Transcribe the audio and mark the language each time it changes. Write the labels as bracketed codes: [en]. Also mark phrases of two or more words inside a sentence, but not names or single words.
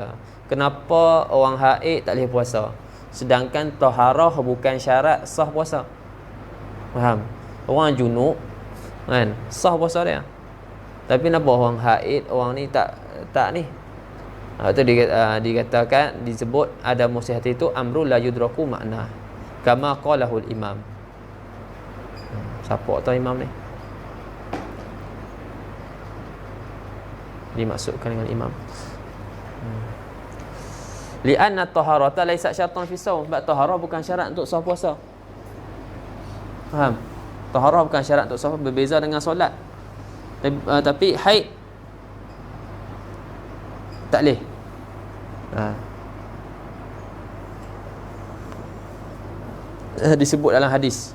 [ms] Kenapa orang haid tak boleh puasa, sedangkan taharah bukan syarat sah puasa? Faham? Orang junub kan sah puasa dia, tapi kenapa orang haid, orang ni tak ni? Itu dikatakan, disebut ada musihati itu [ar] أمر لا يدرك معنى, كما قاله الإمام. [ms] Siapa tahu imam ni? Dimaksudkan dengan imam. [ar] لأن الطهارة ليست شرطا في الصوم. [ms] Sebab taharah bukan syarat untuk sah puasa. Faham? Taharah bukan syarat untuk sah, berbeza dengan solat. Tapi haid tak boleh. Disebut dalam hadis.